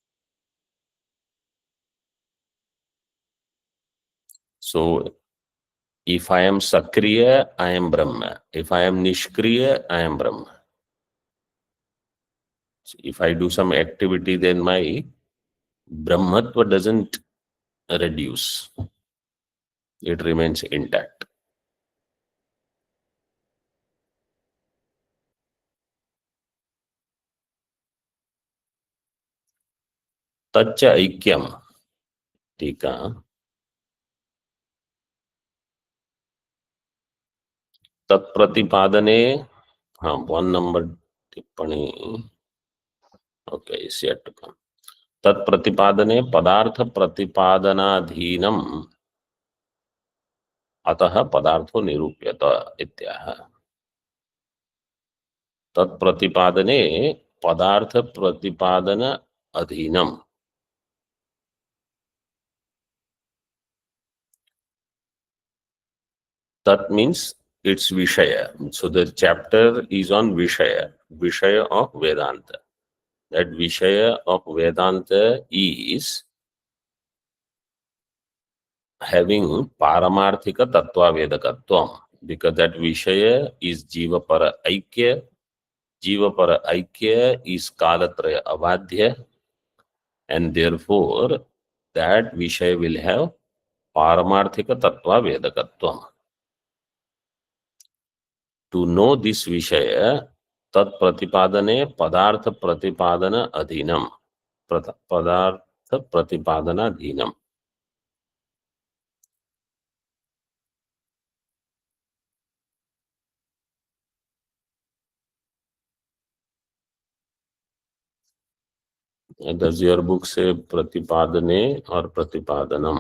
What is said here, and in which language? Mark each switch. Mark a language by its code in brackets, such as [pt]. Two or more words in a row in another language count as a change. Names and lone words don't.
[en] So, if I am Sakriya, I am Brahma. If I am Nishkriya, I am Brahma. So if I do some activity, then my Brahmatva doesn't reduce. It remains intact. [sa] तच्च ऐक्यम्. टीका। तत्प्रतिपादने. [en] One number tippani. Okay, is yet to come. [sa] तत्प्रतिपादने पदार्थ प्रतिपादनाधीनम् अतः पदार्थो निरूप्यत इत्याह. तत्प्रतिपादने पदार्थ प्रतिपादन अधीनम्. [en] That means it's Vishaya. So the chapter is on Vishaya, Vishaya of Vedanta. That Vishaya of Vedanta is having [sa] पारमार्थिक तत्त्व वेदकत्वम्, [en] because that Vishaya is [sa] जीव पर ऐक्य. जीव पर ऐक्य is कालत्रय अबाध्य, [en] and therefore that Vishaya will have [sa] पारमार्थिक तत्त्व वेदकत्वम्. [en] To know this Vishaya, [sa] तत् प्रतिपादने पदार्थ प्रतिपादन अधीनम्. पदार्थ प्रतिपादन अधीनम्. [en] Does your book say Pratipadane or Pratipadanam?